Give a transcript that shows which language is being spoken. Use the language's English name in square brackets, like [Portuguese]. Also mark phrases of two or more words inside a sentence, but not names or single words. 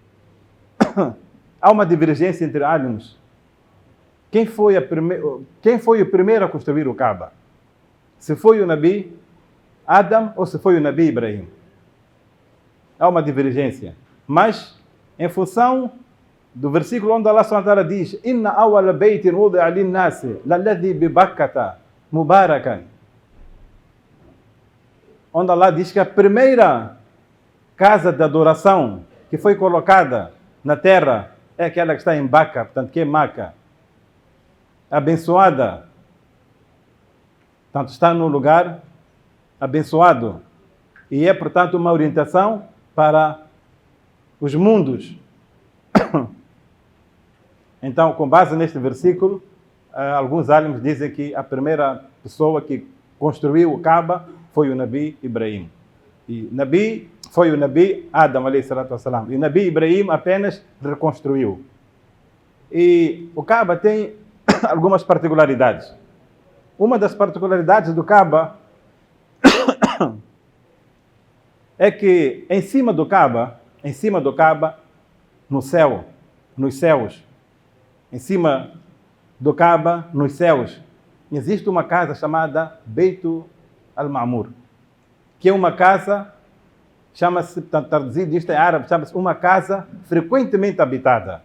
[Portuguese] Há uma divergência entre álimos. Quem foi o primeiro a construir o Kaaba? Se foi o Nabi Adam ou se foi o Nabi Ibrahim? Há uma divergência. Mas, em função do versículo onde [Arabic] الله سبحانه وتعالى [Portuguese] diz, [Arabic] إن أول بيت وضع للناس للذي ببكة مباركا. [Portuguese] Onde Allah diz que a primeira casa de adoração que foi colocada na terra é aquela que está em Baca, portanto, que é Maca, abençoada. Portanto, está num lugar abençoado. E é, portanto, uma orientação para os mundos. Então, com base neste versículo, alguns álimos dizem que a primeira pessoa que construiu o Kaaba foi o Nabi Ibrahim. E foi o Nabi Adam, [Arabic] عليه الصلاة والسلام. [Portuguese] E o Nabi Ibrahim apenas reconstruiu. E o Kaaba tem algumas particularidades. Uma das particularidades do Kaaba é que em cima do Kaaba, no céu, nos céus, em cima do Kaaba, nos céus, existe uma casa chamada Beit al-Ma'mur, que é uma casa, chama-se, traduzido isto em árabe, chama-se uma casa frequentemente habitada.